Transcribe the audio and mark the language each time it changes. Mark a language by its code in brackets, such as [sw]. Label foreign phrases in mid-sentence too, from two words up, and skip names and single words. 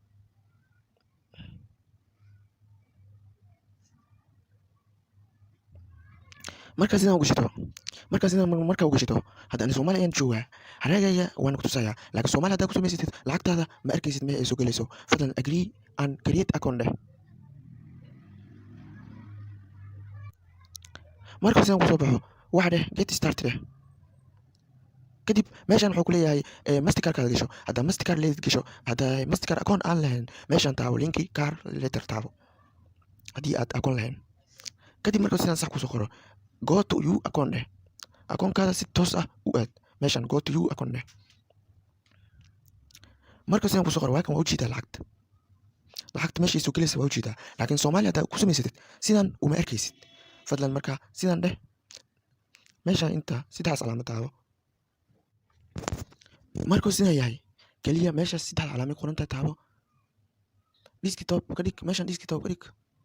[so] marka sidaan u gashito hadda ani Soomaali ayaan joogaa haragaya waan ku tusayaa laakiin Soomaali haddaa ku samaysatid lacagtaada ma arkaysid meel ay soo galayso fadlan [en] agree and create account [so] dheh marka sidaan ku soo baxo waxa dheh [en] get started [so] dheh kadib meeshan wuxuu ku leeyahay mastercard-kaada gasho haddaa mastercard leedid gasho haddaa mastercard account aan lahayn meeshan taabo linki car letter taabo haddii aad account lahayn kadib marka sidaan sax ku soo qoro [en] go to you account [so] dheh account-kaada si toos ah u aad meeshan [en] go to you account [so] dheh marka sidaan ku soo qoro waa kan waa ujeedaa lacagta meeshay soo galaysa waa ujeedaa laakiin Soomaali haddaa ku samaysatid sidaan uma arkaysid fadlan marka sidaan dheh meeshan inta saddex calaamad taabo markuu sidaan yahay kaliya meesha saddex calaamad qoranta taabo desktop ka dhig meeshan desktop ka dhig